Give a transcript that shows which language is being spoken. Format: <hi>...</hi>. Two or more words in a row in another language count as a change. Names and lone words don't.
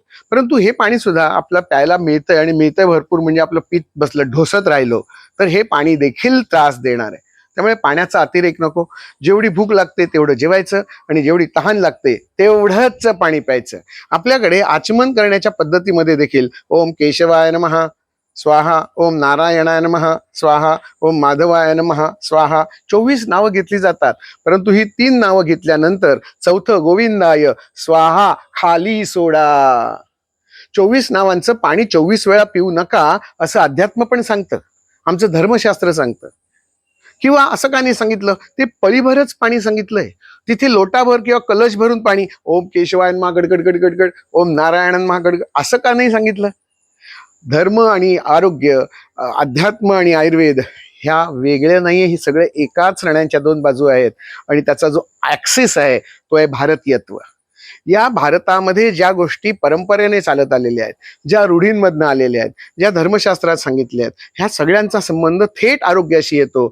<mr>परंतु हे पाणी सुद्धा आपलं प्यायला मिळतंय आणि मिळतंय भरपूर, म्हणजे आपलं पित्त बसलं, ढोसत राहिलो तर हे पाणी देखील त्रास देणार आहे. त्यामुळे पाण्याचा अतिरेक नको. जेवढी भूक लागते तेवढं जेवायचं आणि जेवढी तहान लागते तेवढंच पाणी प्यायचं. आपल्याकडे आचमन करण्याच्या पद्धतीमध्ये देखील</mr> <sa>ओम केशवाय नमः स्वाहा, ओम नारायणाय नमः स्वाहा, ओम माधवाय नमः स्वाहा</sa> <mr>24 नावं घेतली जातात. परंतु ही 3 नावं घेतल्यानंतर 4थं</mr> <sa>गोविंदाय स्वाहा</sa> <mr>खाली सोडा. 24 नावांचं पाणी 24 वेळा पिऊ नका असं अध्यात्म पण सांगतं, आमचं धर्मशास्त्र सांगतं. किंवा असं का नाही सांगितलं? ते पळीभरच पाणी सांगितलंय. तिथे लोटाभर किंवा कलश भरून पाणी</mr> <sa>ओम केशवाय नमः</sa> <mr>गडगड गडगड गड,</mr> <sa>ओम नारायण नमः</sa> <mr>गडगड असं का नाही सांगितलं? धर्म आणि आरोग्य, अध्यात्म आणि आयुर्वेद ह्या वेगळ्या नाहीये. ही सगळे एकाच नाण्याच्या 2 बाजू आहेत आणि त्याचा जो ऍक्सिस आहे तो आहे भारतीयत्व. या भारतामध्ये ज्या गोष्टी परंपरेने चालत आलेल्या आहेत, ज्या रूढींमधनं आलेल्या आहेत, ज्या धर्मशास्त्रात सांगितल्या आहेत, ह्या सगळ्यांचा संबंध थेट आरोग्याशी येतो.</mr>